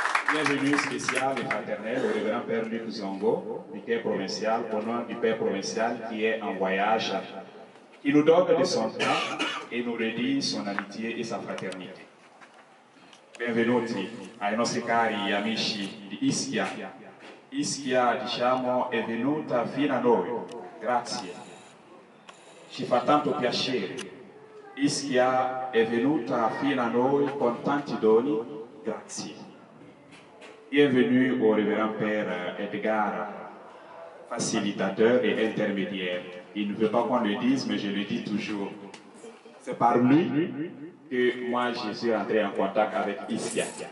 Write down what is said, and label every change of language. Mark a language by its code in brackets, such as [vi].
[fr] Bienvenue spéciale et fraternelle au révérend Père Luc Zongo, vicaire provincial, au nom du Père provincial qui est en voyage, qui nous donne de son temps et nous redit son amitié et sa fraternité. [it] Benvenuti ai nostri cari amici di Ischia. Ischia, diciamo, è venuta fino a noi. Grazie. Ci fa tanto piacere. Ischia è venuta fino a noi con tanti doni. Grazie. [fr] Bienvenue au révérend Père Edgar, facilitateur et intermédiaire. Il ne veut pas qu'on le dise, mais je le dis toujours. C'est par lui que moi je suis entré en contact avec Ischia.